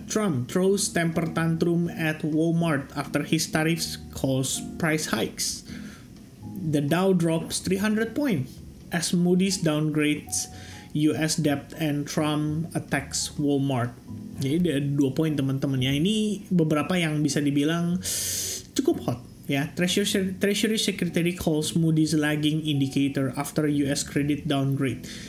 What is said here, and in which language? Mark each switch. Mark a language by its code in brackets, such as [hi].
[en] Trump throws temper tantrum at Walmart after his tariffs cause price hikes. The Dow drops 300 points as Moody's downgrades US debt and Trump attacks Walmart. [id] Jadi ada 2 poin teman-teman ya. Ini beberapa yang bisa dibilang cukup hot ya. [en] Treasury Secretary calls Moody's lagging indicator after US credit downgrade.